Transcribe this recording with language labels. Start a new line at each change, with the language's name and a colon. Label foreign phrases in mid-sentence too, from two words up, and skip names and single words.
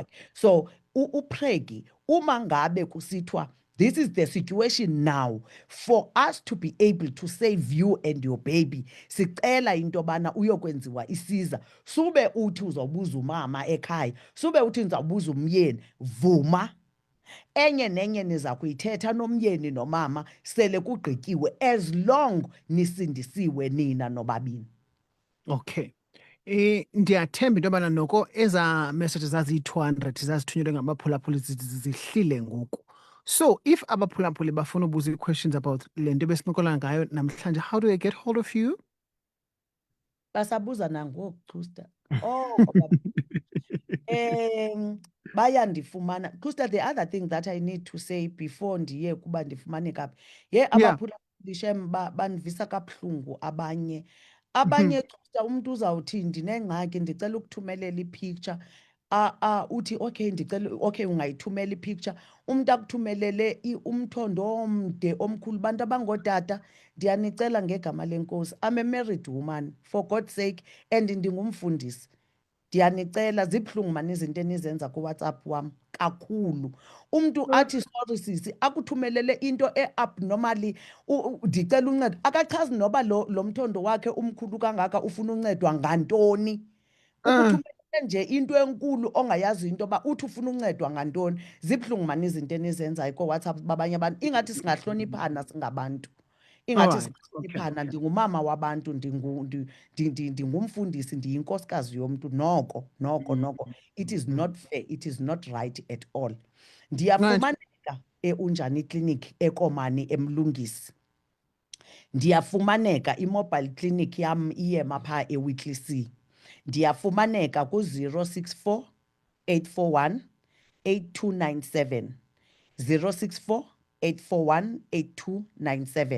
English: So
Zulu: upregi uma ngabe kusithiwa
English: this is the situation now for us to be able to save you and your baby,
Zulu: sicela into yobana uyokwenziwa isiza.
Xhosa: Sube uthi uzawubuza umama ekhaya, sube uthi ndizawubuza umyeni, vuma. Enye nenye niza kuyithetha nomyeni nomama sele kugqityiwe,
English: as long
Xhosa: nisindisiwe nina nobabini. Okay. Ndiyathemba into yobana noko eza messages zaziyi-200 zazithunyelwe ngamaphulaphuli zihlile ngoku.
English: So if
Xhosa: abaphulaphuli bafuna ubuza
English: questions about
Xhosa: le nto besincokola ngayo namhlanje,
English: how do they get hold of you?
Xhosa: Basabuza nangoku Xusta. Oh, bayandifumana. Xusta,
English: the other thing that I need to say before
Xhosa: ndiye kuba ndifumane kaphi.
English: Yeah.
Xhosa: Abaphulaphuli shem bandivisa kabuhlungu abanye. Abanye Xusta umuntu uzawuthi ndinengxaki ndicela ukuthumelela i-picture. Uthi
English: okay okay
Xhosa: ungayithumela i-picture. Umuntu akuthumelele umthondo omde omkhulu. Bantu abangootata ndiyanicela ngegama lenkosi.
English: I'm a married woman, for God's sake,
Xhosa: and ndingumfundisi. Ndiyanicela zibuhlungu mani izinto enizenza kuWhatsApp wam kakhulu. Umuntu athi sorry sisi akuthumelele into abnormally ndicela uncedo. Akachazi noba lo mthondo wakhe umkhulu kangaka ufuna uncedwa ngantoni. Ukuthumelele nje into enkulu ongayazi into ba uthi ufuna uncedwa ngantoni. Zibuhlungu mani izinto enizenzayo kuWhatsApp babanye abantu. Ingathi singahloniphana singabantu. Ingathi Alright, singahloniphana ndingumama wabantu ndingumfundisi ndiyinkosikazi yomntu noko
English: it is not fair, it is not right at all.
Xhosa: Ndiyafumaneka eUnjani Clinic eKomani eMlungisi. Ndiyafumaneka i-mobile clinic yam iyema phaa eWhittley C. Ndiyafumaneka ku-064 841 8297 064 841 8297.